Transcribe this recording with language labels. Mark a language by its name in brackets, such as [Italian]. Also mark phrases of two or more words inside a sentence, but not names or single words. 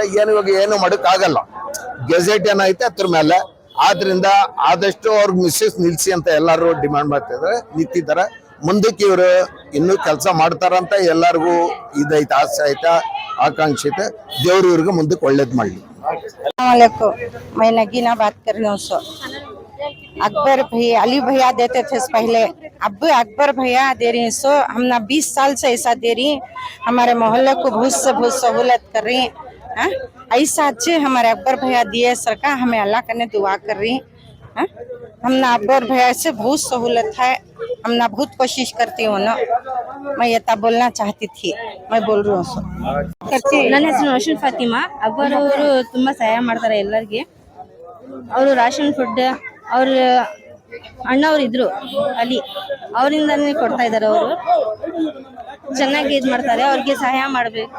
[Kannada] ಇವಾಗ ಏನು ಮಾಡಕ್ ಆಗಲ್ಲ, ಗೆಜೆಟ್ ಏನೈತೆ ಅದ್ರ ಮೇಲೆ. ಆದ್ರಿಂದ ಆದಷ್ಟು ಅವ್ರಿಗೆ ಮಿಸ್ಸಸ್ ನಿಲ್ಸಿ ಅಂತ ಎಲ್ಲರೂ ಡಿಮಾಂಡ್ ಮಾಡ್ತಿದ್ದಾರೆ, ನಿಂತಿದ್ದಾರೆ. ಮುಂದಕ್ಕೆ ಇವರು ಇನ್ನೂ ಕೆಲಸ ಮಾಡ್ತಾರಂತ ಎಲ್ಲರಿಗೂ ಇದೈತೆ, ಆಸೆ ಐತೆ, ಆಕಾಂಕ್ಷೆ ಐತೆ. ದೇವ್ರು ಇವ್ರಿಗೆ ಮುಂದಕ್ಕೆ ಒಳ್ಳೇದ್ ಮಾಡಲಿ. [Hindi] मैं नगीना बात कर रही हूँ। अकबर भैया, अली भैया देते थे पहले, अब अकबर भैया दे रही। सो हम ना 20 साल से ऐसा दे रही, हमारे मोहल्ले को बहुत सहूलत कर रही। ऐसा अच्छे हमारे अकबर भैया दिए सरकार, हमें अल्लाह करने दुआ कर रही। हम ना अकबर भैया से बहुत सहूलत है, हम ना बहुत कोशिश करती हूँ ना, मैं ये तब बोलना चाहती थी, मैं बोल रही हूँ। [Kannada] ನನ್ನ ಹೆಸರು ರೋಷನ್ ಫಾತಿಮಾ. ಅಕ್ಬರ್ ಅವರು ತುಂಬಾ ಸಹಾಯ ಮಾಡ್ತಾರೆ ಎಲ್ಲರಿಗೆ. ಅವರು [English] ration food, [Kannada] ಅವ್ರ ಅಣ್ಣವ್ರು ಇದ್ರು ಅಲ್ಲಿ, ಅವರಿಂದಾನೇ ಕೊಡ್ತಾ ಇದ್ದಾರೆ. ಅವರು ಚೆನ್ನಾಗಿ ಇದು ಮಾಡ್ತಾರೆ, ಅವ್ರಿಗೆ ಸಹಾಯ ಮಾಡಬೇಕು.